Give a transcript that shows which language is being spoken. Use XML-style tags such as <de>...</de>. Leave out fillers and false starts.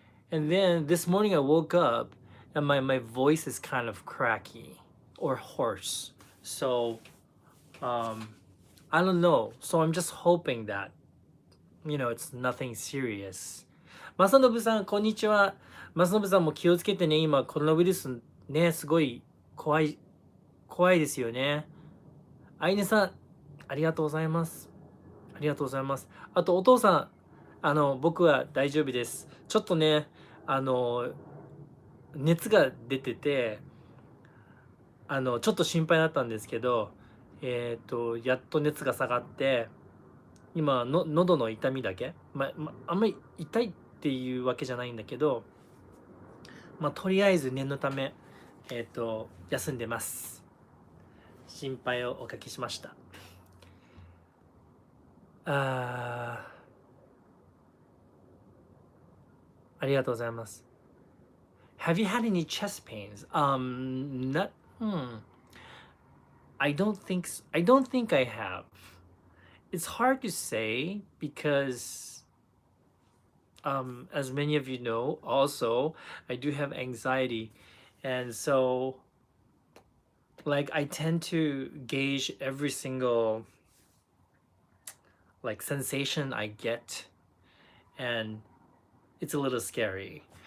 <en>And then this morning I woke up and my voice is kind of cracky or hoarse. So, um, I don't know. So I'm just hoping that, it's nothing serious.</en> <ja>正信さん、こんにちは。正信さんも気をつけてね。今、コロナウイルスね、すごい怖いですよね。あいねさん、ありがとうございます。ありがとうございます。あと、お父さん、僕は大丈夫です。ちょっとね、熱が出てて、ちょっと心配だったんですけど、やっと熱が下がって、今の、喉の痛みだけ、あんまり痛いっていうわけじゃないんだけど、とりあえず念のため、休んでます。心配をおかけしました。ありがとうございます。</ja> <en>Have you had any chest pains? Not. I don't think. I don't think I have. It's hard to say because, as many of you know, also I do have anxiety, and so like I tend to gauge every single like sensation I get, and it's a little scary.</en>